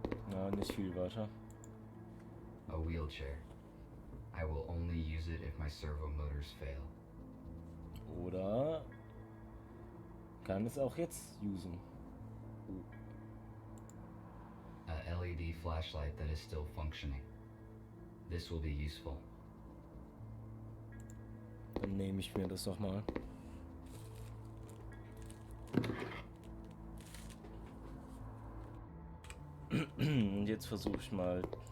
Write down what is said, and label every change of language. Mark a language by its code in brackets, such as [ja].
[de] Ja, nicht viel weiter. [en] A wheelchair. I will only use it if my servo motors fail. [de] Oder kann es auch jetzt usen. [en] A LED flashlight that is still functioning. This will be useful. [de] Dann nehme ich mir das doch mal. Und jetzt versuche ich mal.